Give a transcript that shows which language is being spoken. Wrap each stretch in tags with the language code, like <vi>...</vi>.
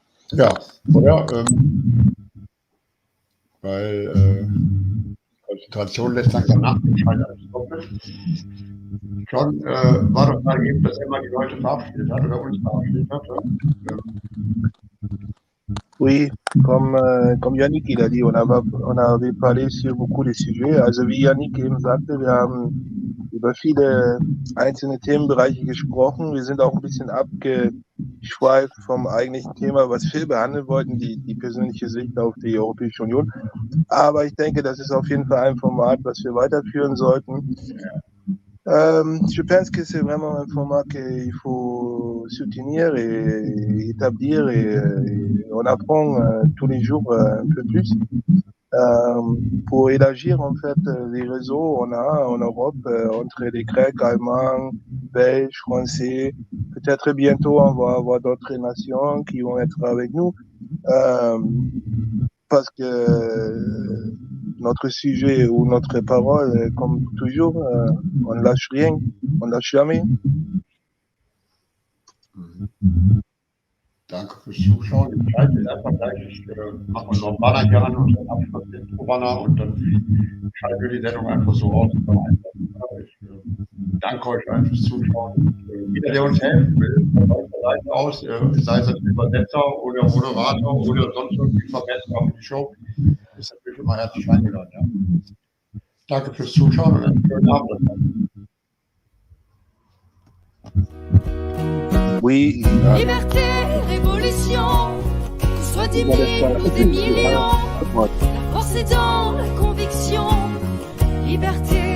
<de>Ja, oder? Weil Konzentration lässt langsam nach, scheint alles doppelt. John, war doch mal eben, dass er mal die Leute verabschiedet hat oder uns verabschiedet hat.</de> <fr>Oui, comme Yannick il a dit, on avait parlé sur beaucoup de sujets.</fr> <de>Also wie Yannick eben sagte, wir haben über viele einzelne Themenbereiche gesprochen. Wir sind auch ein bisschen abgeschweift vom eigentlichen Thema, was wir behandeln wollten, die persönliche Sicht auf die Europäische Union. Aber ich denke, das ist auf jeden Fall ein Format, was wir weiterführen sollten.</de> <fr>Je pense que c'est vraiment un format qu'il faut soutenir et établir et on apprend tous les jours un peu plus pour élargir en fait les réseaux on a en Europe entre les Grecs, Allemands, Belges, Français. Peut-être bientôt on va avoir d'autres nations qui vont être avec nous parce que notre sujet ou notre parole, comme toujours, on ne lâche rien, on ne lâche jamais.</fr> <de>Danke fürs Zuschauen. Ich schalte jetzt einfach gleich. Ich mache unseren Banner hier an und dann Abschluss den Banner und dann schalten wir die Sendung einfach so aus. Ich danke euch allen fürs Zuschauen. Jeder, der uns helfen will, von eurer Seite aus, sei es als Übersetzer oder Moderator oder sonst irgendwie Verbesserer für die Show, ist natürlich immer herzlich eingeladen. Ja. Danke fürs Zuschauen und einen schönen Abend.</de> <fr>Oui. Liberté, révolution, que ce soit 10 000 ou des millions, la force est dans la conviction. Liberté.</fr>